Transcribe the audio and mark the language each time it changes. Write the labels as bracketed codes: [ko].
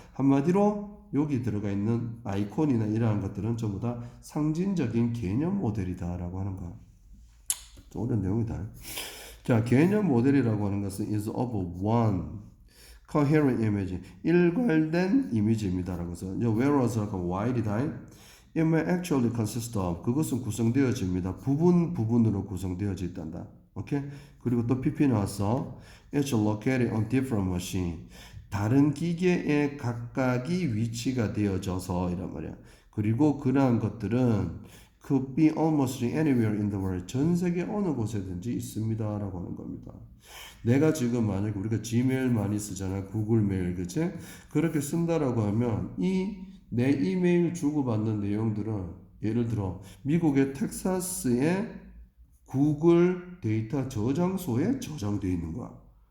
[ko] 한마디로 여기 들어가 있는 아이콘이나 이러한 것들은 전부 다 상징적인 개념 모델이다라고 하는 거야. 좀 어려운 내용이다. 자, 개념 모델이라고 하는 것은 [en] is of one coherent image, [ko] 일괄된 이미지입니다라고 해서 whereas while이다. [en] It may actually consist of, [ko] 그것은 구성되어집니다. 부분으로 구성되어져 있단다. 오케이? 그리고 또 PP 나왔어. [en] It's located on different machine. [ko] 다른 기계에 각각이 위치가 되어져서 이란 말이야. 그리고 그러한 것들은 [en] could be almost anywhere in the world. [ko] 전 세계 어느 곳에든지 있습니다라고 하는 겁니다. 내가 지금 만약에 우리가 지메일 많이 쓰잖아. 구글 메일, 그치? 그렇게 쓴다라고 하면 내 이메일 주고받는 내용들은 예를 들어 미국의 텍사스의 구글 데이터 저장소에 저장되어 있는 거야.